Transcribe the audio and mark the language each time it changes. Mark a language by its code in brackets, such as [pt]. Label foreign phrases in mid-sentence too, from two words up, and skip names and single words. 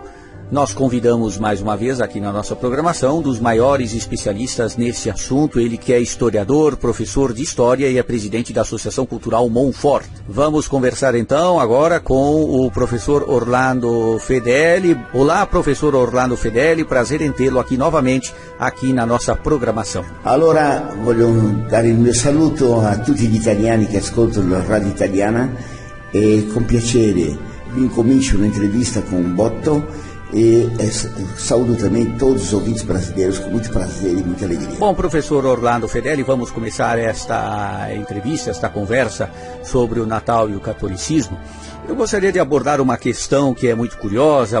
[pt] Nós convidamos mais uma vez aqui na nossa programação um dos maiores especialistas nesse assunto, ele que é historiador, professor de história e é presidente da Associação Cultural Monfort. Vamos conversar então agora com o professor Orlando Fedeli. Olá, professor Orlando Fedeli, prazer em tê-lo aqui novamente aqui na nossa programação. [it] Allora, voglio dare il mio saluto a tutti gli italiani che ascoltano la Radio Italiana e con piacere incomincio un'intervista com Botto e [pt] saúdo também todos os ouvintes brasileiros com muito prazer e muita alegria. Bom, professor Orlando Fedeli, vamos começar esta entrevista, esta conversa sobre o Natal e o catolicismo. Eu gostaria de abordar uma questão que é muito curiosa.